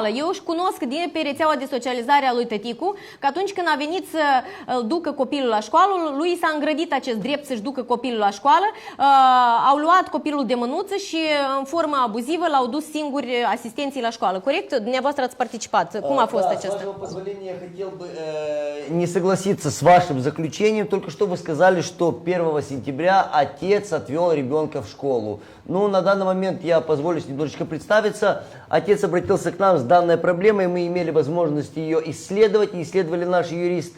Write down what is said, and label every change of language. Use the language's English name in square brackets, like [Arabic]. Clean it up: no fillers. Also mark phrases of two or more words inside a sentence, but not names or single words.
[Romanian] Eu își cunosc pe rețeaua de socializare a lui tăticu că atunci când a venit să ducă copilul la școală, lui s-a îngrădit acest drept să-și ducă copilul la școală, au luat copilul de mânuță și în formă abuzivă l-au dus singuri asistenții la școală. Corect? Dumneavoastră ați participat. Cum a fost acesta? [Russian] С вашего позволения, я хотел бы не согласиться с вашим заключением. Только что вы сказали, что 1 сентября отец отвел ребенка в школу. Ну, на данный момент я позволю немножечко представиться. Отец обратился к нам с данной проблемой, мы имели возможность ее исследовать, и исследовали наши юристы.